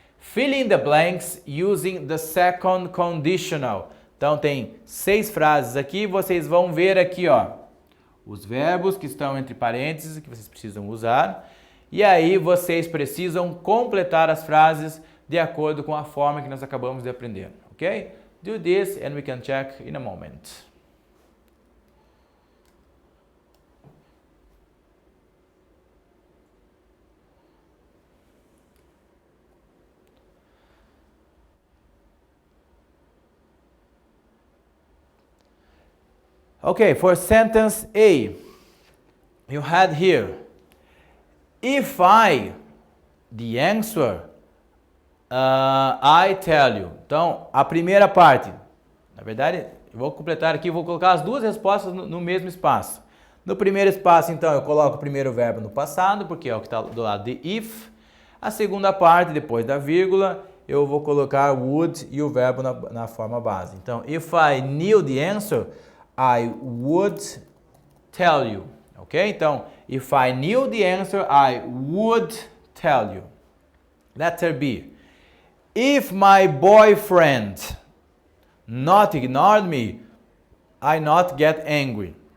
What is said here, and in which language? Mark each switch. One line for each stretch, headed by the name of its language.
English: Fill in the blanks using the second conditional.
Portuguese: Então, tem 6 frases aqui, vocês vão ver aqui, ó, os verbos que estão entre parênteses, que vocês precisam usar. E aí, vocês precisam completar as frases de acordo com a forma que nós acabamos de aprender, ok?
English: Do this and we can check in a moment. Okay, for sentence A, you had here, if I, the answer, I tell you.
Portuguese: Então, a primeira parte, na verdade, eu vou completar aqui, vou colocar as duas respostas no mesmo espaço. No primeiro espaço, então, eu coloco o primeiro verbo no passado, porque é o que está do lado de if. A segunda parte, depois da vírgula, eu vou colocar would e o verbo na forma base. Então,
English: if I knew the answer, I would tell you. Ok?
Portuguese: Então,
English: if I knew the answer, I would tell you. Letter B. If my boyfriend not ignored me, I not get angry.